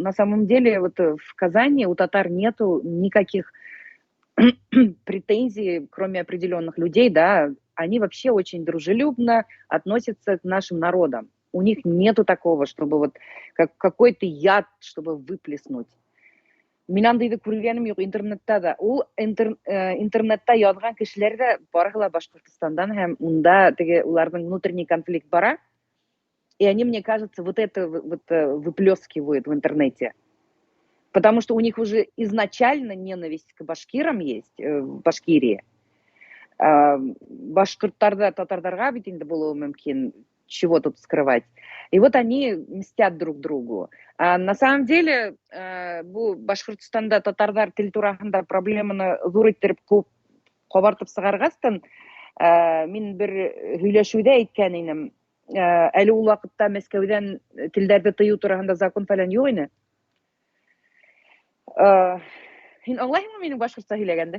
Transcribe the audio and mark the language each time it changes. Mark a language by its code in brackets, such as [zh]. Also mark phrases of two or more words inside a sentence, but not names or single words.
[ru] На самом деле вот в Казани у татар нету никаких претензий, кроме определенных людей, да. Они вообще очень дружелюбно относятся к нашим народам. У них нету такого, чтобы вот как какой-то яд, чтобы выплеснуть. [ba] Мин андыйды күргәнем юк интернетта да. Ул интернетта язган кешеләр дә барыгы Башкортостандан һәм унда теге уларның [ru] внутренний конфликт [ba] бара. [ru] И они, мне кажется, вот это вот выплескивают в интернете. Потому что у них уже изначально ненависть к башкирам есть в Башкирии. [ba] Башкорттарда татарларга бит инде булуы мөмкин, [ru] чего тут скрывать. И вот они мстят друг другу. На самом деле, [ba] бу Башкортостанда татарлар тел турасында проблеманы зур иттереп кабартып сыгаргастан, мин бер һөйләшүдә әйткән идем. Әле ул вакытта Мәскәүдән телдәрне тыю турасында закон фәлән юк иде. Һин аңлайһыңмы минең башкортча һөйләгәнде?